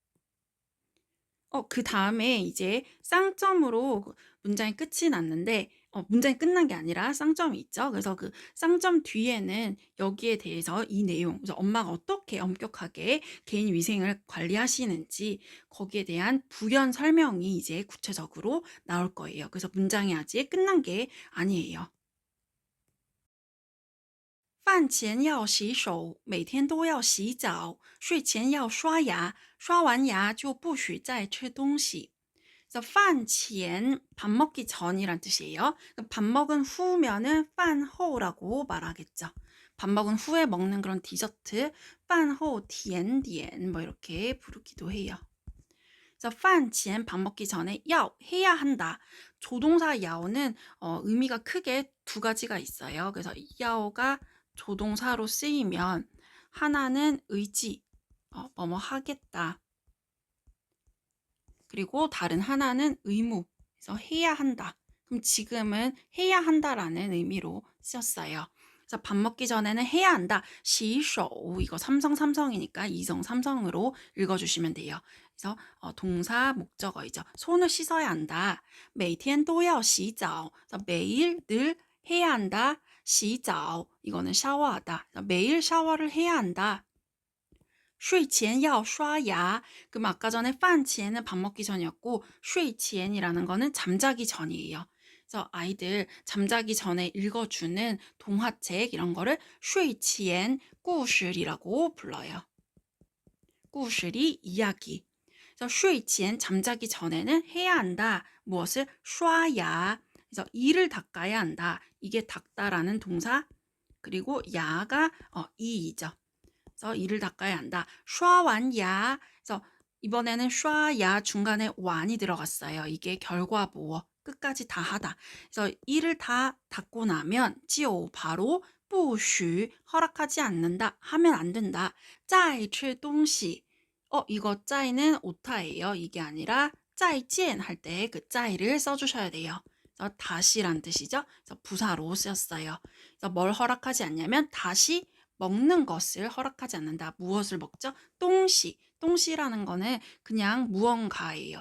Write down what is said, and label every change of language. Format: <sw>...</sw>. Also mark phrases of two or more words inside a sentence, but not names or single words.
<ko>그 다음에 이제 쌍점으로 문장이 끝이 났는데, 문장이 끝난 게 아니라 쌍점이 있죠. 그래서 그 쌍점 뒤에는 여기에 대해서 이 내용, 그래서 엄마가 어떻게 엄격하게 개인 위생을 관리하시는지 거기에 대한 부연 설명이 이제 구체적으로 나올 거예요. 그래서 문장이 아직 끝난 게 아니에요.</ko> <zh>饭前要洗手，每天都要洗澡，睡前要刷牙，刷完牙就不许再吃东西。</zh> <ko>그래서 饭前 밥 먹기 전이란 뜻이에요. 밥 먹은 후면은 饭后라고 말하겠죠. 밥 먹은 후에 먹는 그런 디저트,</ko> <zh>饭后 甜点</zh> <ko>뭐 이렇게 부르기도 해요. 그래서 饭前 밥 먹기 전에 要 해야 한다. 조동사 要는 의미가 크게 두 가지가 있어요. 그래서 要가 조동사로 쓰이면 하나는 의지, 뭐뭐 하겠다. 그리고 다른 하나는 의무, 그래서 해야 한다. 그럼 지금은 해야 한다라는 의미로 쓰였어요. 그래서 밥 먹기 전에는 해야 한다. 洗手 이거 삼성이니까 이성 삼성으로 읽어주시면 돼요. 그래서 동사 목적어이죠. 손을 씻어야 한다.</ko> <zh>每天都要洗澡.</zh> <ko>그래서 매일 늘 해야 한다. 洗澡 이거는 샤워하다. 매일 샤워를 해야 한다.</ko> <zh>睡前要刷牙.</zh> <ko>그럼 아까 전에 饭前은 밥 먹기 전이었고 睡前이라는 거는 잠자기 전이에요. 그래서 아이들 잠자기 전에 읽어주는 동화책 이런 거를</ko> <zh>睡前 故事</zh> <ko>이라고 불러요. 故事 이 이야기. 그래서 睡前 잠자기 전에는 해야 한다. 무엇을?</ko> <zh>刷牙.</zh> <ko>그래서 이를 닦아야 한다. 이게 닦다라는 동사. 그리고 야가 이이죠. 그래서 이를 닦아야 한다.</ko> <zh>刷完牙.</zh> <ko>그래서 이번에는 刷야 중간에 완이 들어갔어요. 이게 결과보어 끝까지 다 하다. 그래서 이를 다 닦고 나면 就 바로 不许 허락하지 않는다. 하면 안 된다.</ko> <zh>再吃东西.</zh> <ko>이거 再는 오타예요. 이게 아니라 再见 할 때 그 再를 써주셔야 돼요. 그래서 다시란 뜻이죠. 그래서 부사로 쓰였어요. 그래서 뭘 허락하지 않냐면 다시 먹는 것을 허락하지 않는다. 무엇을 먹죠? 똥시. 똥시라는 거는 그냥 무언가예요.</ko>